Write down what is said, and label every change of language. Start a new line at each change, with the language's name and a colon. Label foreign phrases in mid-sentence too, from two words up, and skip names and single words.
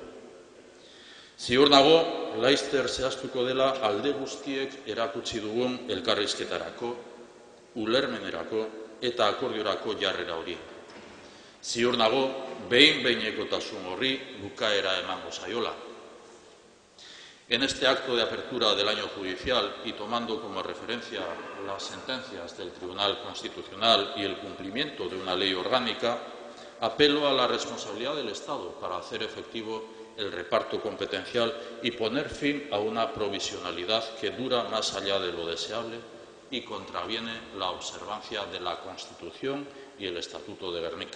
Basque: Ziur nago, laizter zehaztuko dela alde guztiek erakutsi dugun elkarrizketarako, ulermenerako eta akordiorako jarrera hori. Ziur nago, behin-behinekotasun horri bukaera emango zaiola.
Spanish: En este acto de apertura del año judicial y tomando como referencia las sentencias del Tribunal Constitucional y el cumplimiento de una ley orgánica, apelo a la responsabilidad del Estado para hacer efectivo el reparto competencial y poner fin a una provisionalidad que dura más allá de lo deseable y contraviene la observancia de la Constitución y el Estatuto de Gernika.